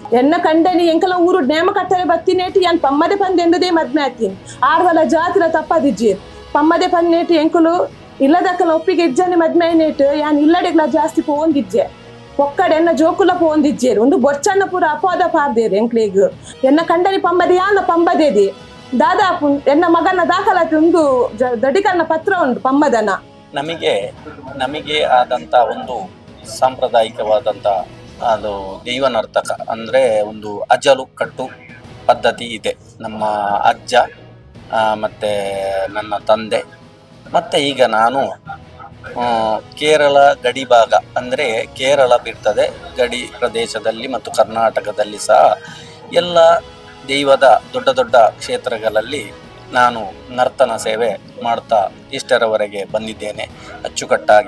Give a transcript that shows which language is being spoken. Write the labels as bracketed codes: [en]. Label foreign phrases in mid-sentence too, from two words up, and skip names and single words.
[tcy] ಎನ್ನ ಕಂಡನಿ ಎಂಕಲ ಊರು ನೇಮ ಕಟ್ಟಲೆ ಬತ್ತಿನೇಟಿ ಯಾನ್ ಪಮ್ಮದೆ ಪಂದೆ ಎಂದದೇ ಮದ್ಮೆ ಆತೀನಿ ಆರ್ವಲ ಜಾತಿಲ ತಪ್ಪದಿಜ್ಜಿ ಪಮ್ಮದೆ ಪನ್ನೇಟಿ ಎಂಕುಲು ಇಲ್ಲದಕ್ಕಲ ಒಪ್ಪಿಗೆ ಇಜ್ಜನೆ ಮದ್ಮೆ ನೇಟ್ ಯಾನ್ ಇಲ್ಲಡೆಗ್ಲ ಜಾಸ್ತಿ ಪೋಂದಿಜ್ಜೆ ಒಕ್ಕಡೆ ಎನ್ನ ಜೋಕುಲ ಪೋಂದಿಜ್ಜೇರು ಒಂದು ಬೊಚ್ಚನ್ನ ಪೂರ ಅಪವಾದ ಪಾರ್ದೇರು ಎಂಕ್ಲಿಗ್ ಎನ್ನ ಕಂಡನಿ ಪಂಬದೆ ಯಾನ ಪಂಬದೇದಿ ದಾದಾಪು ಎನ್ನ ಮಗನ ದಾಖಲಾತಿ ಒಂದು ದಡಿಕನ್ನ ಪತ್ರ ಉಂಟು ಪಮ್ಮದನ. [kn] ನಮಗೆ ಆದಂತ ಒಂದು ಸಾಂಪ್ರದಾಯಿಕವಾದಂತ ಅದು ದೈವನರ್ತಕ ಅಂದ್ರೆ ಒಂದು ಅಜಲು ಕಟ್ಟು ಪದ್ಧತಿ ಇದೆ. ನಮ್ಮ ಅಜ್ಜ ಮತ್ತೆ ನನ್ನ ತಂದೆ ಮತ್ತೆ ಈಗ ನಾನು ಕೇರಳ ಗಡಿ ಭಾಗ ಅಂದರೆ ಕೇರಳ ಬಿಡ್ತದೆ ಗಡಿ ಪ್ರದೇಶದಲ್ಲಿ ಮತ್ತು ಕರ್ನಾಟಕದಲ್ಲಿ ಸಹ ಎಲ್ಲ ದೈವದ ದೊಡ್ಡ ದೊಡ್ಡ ಕ್ಷೇತ್ರಗಳಲ್ಲಿ ನಾನು ನರ್ತನ ಸೇವೆ ಮಾಡ್ತಾ ಇಷ್ಟರವರೆಗೆ ಬಂದಿದ್ದೇನೆ ಅಚ್ಚುಕಟ್ಟಾಗಿ.